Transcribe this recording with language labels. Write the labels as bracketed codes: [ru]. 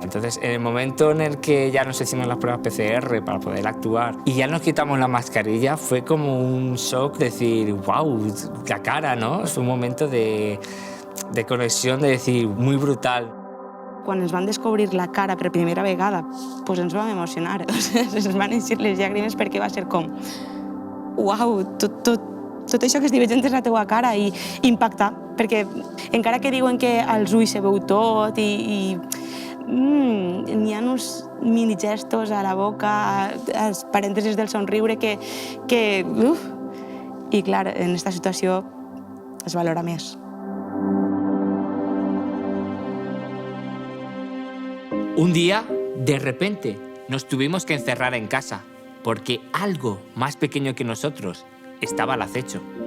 [es] Entonces, en el momento en el que ya nos hicimos las pruebas PCR para poder actuar y ya nos quitamos la mascarilla, fue como un shock decir, wow, la cara, ¿no? Fue un momento de conexión, de decir, muy brutal. [ca] Quan ens van descobrir la cara per primera vegada, doncs ens vam emocionar. Ens van eixir les llàgrimes perquè va ser com, uau, tot això que estic veient és la teua cara i impactar, perquè encara que diuen que als ulls se veu tot i n'hi ha uns mini gestos a la boca, als parèntesis del somriure que i clar, en aquesta situació es valora més. [es] Un día, de repente, nos tuvimos que encerrar en casa porque algo más pequeño que nosotros estaba al acecho.